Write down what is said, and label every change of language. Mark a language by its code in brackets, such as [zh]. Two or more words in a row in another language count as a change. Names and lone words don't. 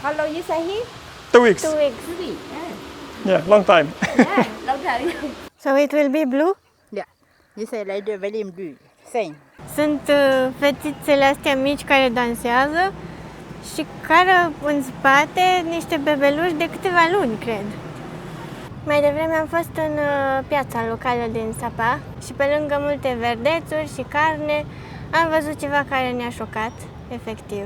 [en] How long you stay here? 2 weeks. 2 weeks. Yeah, long time. Yeah, long time. So it will be blue? Yeah. You say like the very blue. Same. [ro] Sunt fetițele astea mici care dansează și care în spate niște bebeluși de câteva luni, cred. Mai devreme am fost în piața locală din Sapa și pe lângă multe verdețuri și carne am văzut ceva care ne-a șocat, efectiv.